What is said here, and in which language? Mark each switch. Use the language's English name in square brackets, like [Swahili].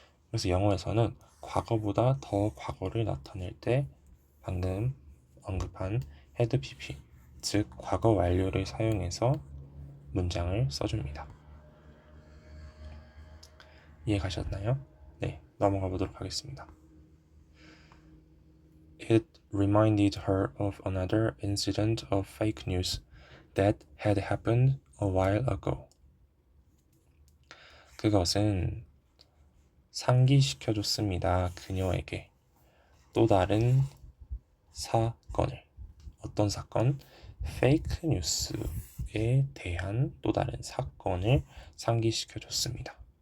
[Korean] 그래서 영어에서는 과거보다 더 과거를 나타낼 때 방금 언급한 had pp, 즉 과거 완료를 사용해서 문장을 써줍니다. 이해 가셨나요? 네, 넘어가 보도록 하겠습니다. [English] It reminded her of another incident of fake news that had happened a while ago. [Korean] 그것은 상기시켜줬습니다. 그녀에게 또 다른 사건을. 어떤 사건? 페이크 뉴스에 대한 또 다른 사건을 상기시켜줬습니다.